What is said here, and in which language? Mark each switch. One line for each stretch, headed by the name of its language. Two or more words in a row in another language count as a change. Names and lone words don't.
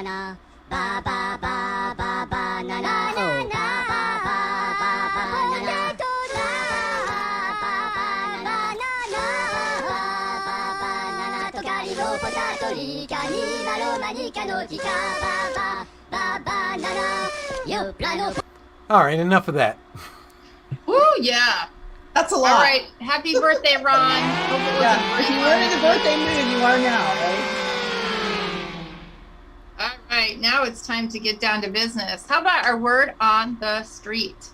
English: na, ba ba ba ba ba na na, oh ba ba ba ba ba na na, ba ba ba na na, tokari no potato rika ni malo manika no tika, ba ba ba na na, yo plano. All right, enough of that. Woo, yeah. That's a lot. All right. Happy birthday, Ron. Hope it was Yeah. If you were in the birthday mood, you are now, right? All right. Now it's time to get down to business. How about our word on the street?